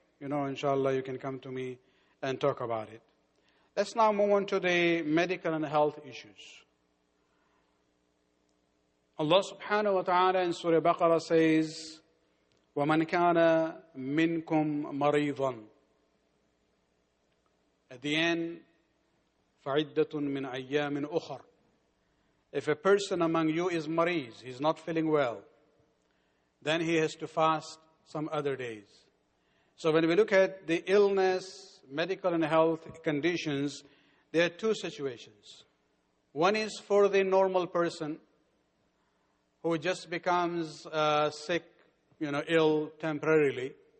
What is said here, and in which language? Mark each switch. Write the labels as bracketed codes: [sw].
[en] Inshallah, you can come to me and talk about it. Let's now move on to the medical and health issues. Allah subhanahu wa ta'ala in Surah Baqarah says, [ar] وَمَنْ كَانَ مِنْكُمْ مَرِيضًا. [en] At the end, [ar] فَعِدَّةٌ مِنْ أَيَّامٍ أُخَرٍ. [en] If a person among you is mariz, he's not feeling well, then he has to fast some other days. So when we look at the illness, medical and health conditions, there are two situations. One is for the normal person who just becomes sick, ill temporarily.